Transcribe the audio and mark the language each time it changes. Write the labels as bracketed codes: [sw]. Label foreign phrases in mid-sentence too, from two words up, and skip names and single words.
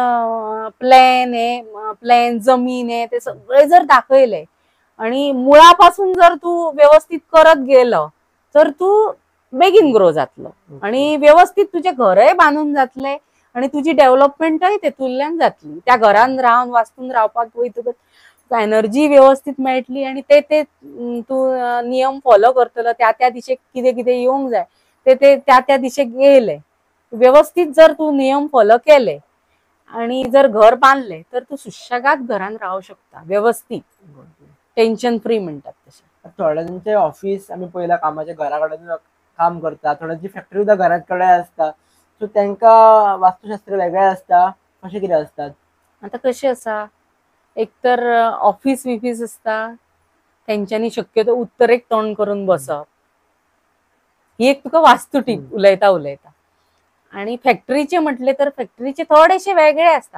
[kok] प्लॅन जमीन हे ते सगळे जर दाखयले आणि मुळापासून जर तू व्यवस्थित करत गेलो तर तू [en] begin grow [kok] जातलो आणि व्यवस्थित तुझे घरय बांधून जातले आणि तुझी डेव्हलपमेंटय तेतूंतल्यान जातली. त्या घरान रावन वास्तून रावपाक तुका एनर्जी व्यवस्थित मेळटली आणि ते तू नियम फॉलो करतलो त्या दिशेक कितें कितें येवंक जाय ते त्या दिशेक गेले व्यवस्थित जर तू नियम फॉलो केले आणि जर घर बांधले तर तू सुशेगाद घरान राहू शकता व्यवस्थित [en] tension free [kok] म्हणतात तसे. थोड्यांचे ऑफिस आम्ही पहिला कामाच्या घरा कडेन काम करता थोड्यांची फॅक्टरी सुद्धा घरात कडे असता सो त्यांका वास्तुशास्त्र वेगळे असता कशें कितें असतात. आता कशें आसा एक तर ऑफिस विफीस असता तेंच्यांनी शक्यतो उत्तरेक तोंड करून बसप ही एक तुका वास्तू टीप उलयता आणि फॅक्टरीचे म्हटले तर फॅक्टरीचे थोडेशे वेगळे असता.